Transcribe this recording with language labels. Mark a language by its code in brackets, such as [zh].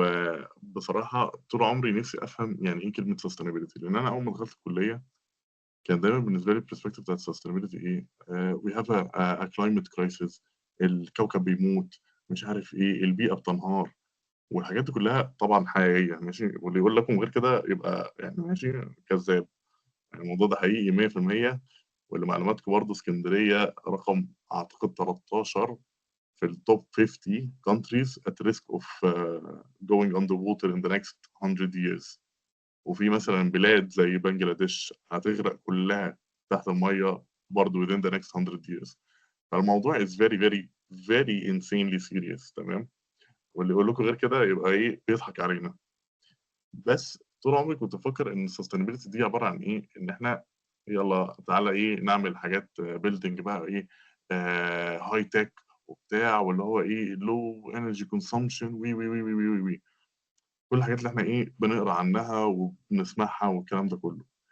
[ar] وبصراحه طول عمري نفسي افهم يعني ايه كلمه sustainability، لان انا اول ما دخلت الكليه كان دايما بالنسبه لي البرسبكتيف بتاعت sustainability ايه؟ [en] we have a climate crisis، [ar] الكوكب بيموت، مش عارف ايه، البيئه بتنهار، والحاجات دي كلها طبعا حقيقيه ماشي، واللي يقول لكم غير كده يبقى يعني ماشي كذاب. يعني الموضوع ده حقيقي 100%. ولمعلوماتكم برضه اسكندريه رقم اعتقد 13 في التوب [en] 50 countries at risk of going underwater in the next 100 years. [ar] وفي مثلا بلاد زي بنجلاديش هتغرق كلها تحت المية برضه [en] within the next 100 years. [ar] فالموضوع [en] is very very very insanely serious. [ar] تمام. واللي يقول لكم غير كده يبقى ايه بيضحك علينا. بس طول عمري كنت بفكر ان السستينابيلتي دي عباره عن ايه، ان احنا يلا تعالى ايه نعمل حاجات بيلدينج بقى ايه هاي تك وبتاع، واللي هو ايه [en] لو energy consumption [ar] وي وي وي وي وي وي كل الحاجات اللي احنا ايه بنقرا عنها وبنسمعها والكلام ده كله.